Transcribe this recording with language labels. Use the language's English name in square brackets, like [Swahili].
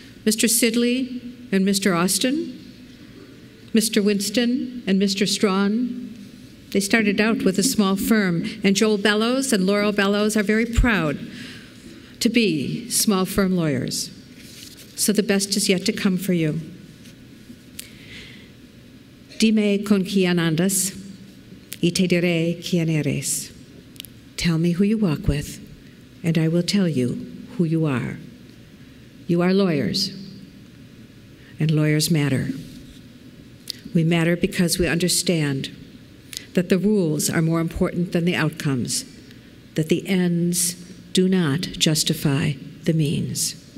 [English] Mr. Sidley and Mr. Austin, Mr. Winston and Mr. Strawn, they started out with a small firm, and Joel Bellows and Laurel Bellows are very proud to be small firm lawyers. So the best is yet to come for you. [Spanish] Dime con quien andas, y te diré quién eres. [English] Tell me who you walk with, and I will tell you who you are. You are lawyers, and lawyers matter. We matter because we understand that the rules are more important than the outcomes, that the ends do not justify the means.